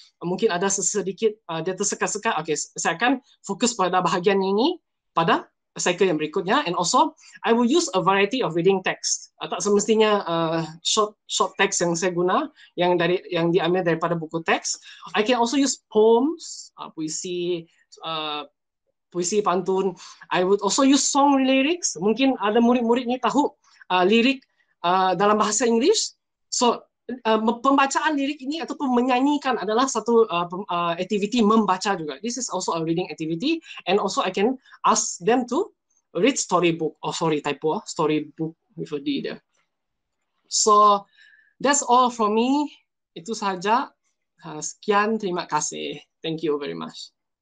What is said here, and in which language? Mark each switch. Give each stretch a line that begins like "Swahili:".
Malay: Mungkin ada sedikit dia tersekat-sekat.
English: Okay,
Malay: saya akan fokus pada bahagian ini pada cycle yang berikutnya,
English: and also I will use a variety of reading text.
Malay: Tak semestinya short text yang saya guna yang diambil daripada buku teks.
English: I can also use poems,
Malay: puisi pantun.
English: I would also use song lyrics.
Malay: Mungkin ada murid-murid ni tahu lirik dalam bahasa Inggeris. So pembacaan lirik ini ataupun menyanyikan adalah satu activity membaca juga.
English: This is also a reading activity, and also I can ask them to read storybook. Oh sorry, typo. Storybook with a D there. So that's all from me.
Malay: Itu sahaja. Sekian, terima kasih.
English: Thank you very much.